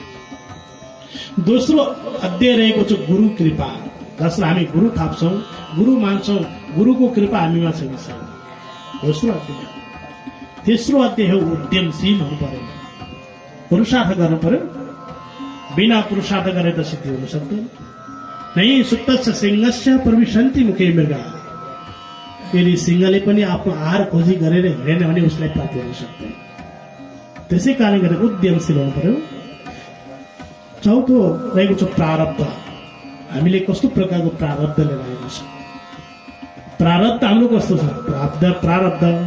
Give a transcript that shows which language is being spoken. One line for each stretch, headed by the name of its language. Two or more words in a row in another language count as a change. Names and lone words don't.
Nepali: दोस्रो अध्याय रहेको छ गुरु कृपा, जसलाई हामी गुरु थाप्छौँ, गुरु मान्छौँ, गुरुको कृपा हामीमा छ कि छैन। दोस्रो अध्याय। तेस्रो अध्याय हो उद्यमशील हुनु पर्यो, पुरुषार्थ गर्नु पर्यो। बिना पुरुषार्थ गरे त सिद्धि हुन सक्दैन।
Sanskrit: नै सुप्तस्य सिंहस्य प्रविशन्ति मुखे मृगा।
Nepali: यदि सिंहले पनि आफ्नो आहार खोजी गरेर हिँडेन भने उसलाई प्राप्त हुन सक्दैन। त्यसै कारणले गर्दा उद्यमशील हुनु पर्यो। चौथो रहेको छ प्रारब्ध। हामीले कस्तो प्रकारको प्रारब्ध लिएर आएको छ, प्रारब्ध हाम्रो कस्तो छ।